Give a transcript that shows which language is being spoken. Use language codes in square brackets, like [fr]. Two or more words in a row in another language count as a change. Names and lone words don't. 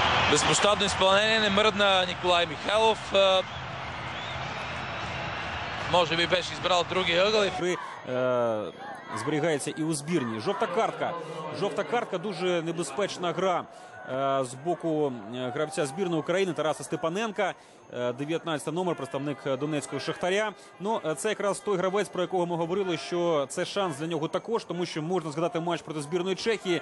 [bg] Безпощадно изпълнение, не мръдна Николай Михайлов. Може би беше избрал другия ъгъл. [uk] Зберігається і у збірні. Жовта картка, дуже небезпечна гра з боку гравця збірної України Тараса Степаненка. 19 номер, представник Донецького Шахтаря. Ну, це якраз той гравець, про якого ми говорили, що це шанс для нього також, тому що можна згадати матч проти збірної Чехії.